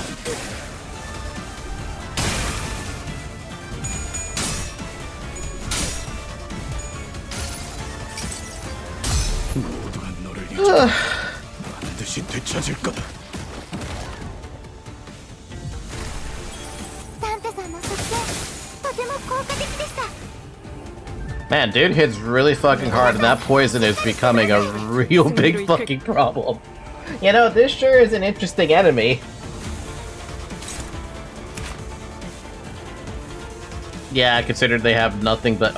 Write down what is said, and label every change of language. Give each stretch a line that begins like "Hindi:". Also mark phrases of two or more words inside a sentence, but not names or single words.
Korean: 모두가 너를 잊어 반드시 되찾을 거다.
Japanese: ダンテさんの作戦とても効果的でした。
English: Man, dude hits really fucking hard, and that poison is becoming a real big fucking problem. You know, this sure is an interesting enemy. Yeah, I considered they have nothing but...